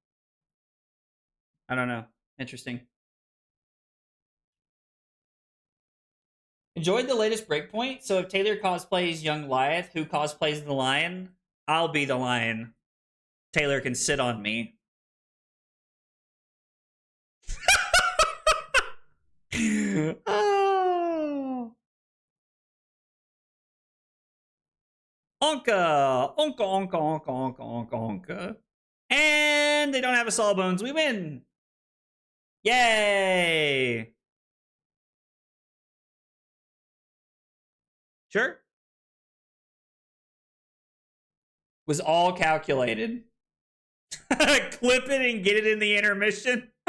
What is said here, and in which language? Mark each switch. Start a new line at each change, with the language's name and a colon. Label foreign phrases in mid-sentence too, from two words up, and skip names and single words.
English: I don't know. Interesting. Enjoyed the latest breakpoint. So if Taylor cosplays Young Lyeth, who cosplays the lion? I'll be the lion. Taylor can sit on me. Oh. Onka! Onka, onka, onka, onka, onka, onka. And they don't have a Sawbones. We win! Yay! Sure. Was all calculated. Clip it and get it in the intermission.